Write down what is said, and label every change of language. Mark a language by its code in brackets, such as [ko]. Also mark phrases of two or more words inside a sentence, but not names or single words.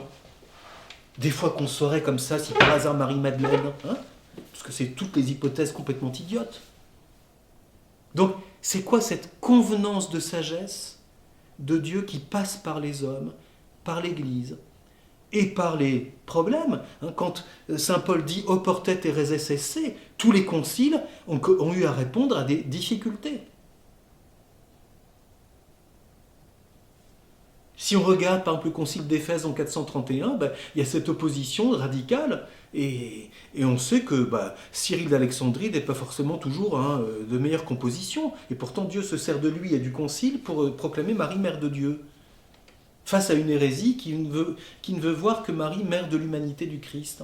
[fr] Des fois qu'on saurait comme ça si par hasard Marie-Madeleine, parce que c'est toutes les hypothèses complètement idiotes. Donc, c'est quoi cette convenance de sagesse de Dieu qui passe par les hommes, par l'Église, et par les problèmes. Quand saint Paul dit « [la] oportet hereses esse », [fr] tous les conciles ont eu à répondre à des difficultés. Si on regarde par exemple le concile d'Éphèse en 431, il y a cette opposition radicale, et on sait que Cyril d'Alexandrie n'est pas forcément toujours de meilleure composition, et pourtant Dieu se sert de lui et du concile pour proclamer Marie, mère de Dieu, face à une hérésie qui ne veut voir que Marie, mère de l'humanité du Christ.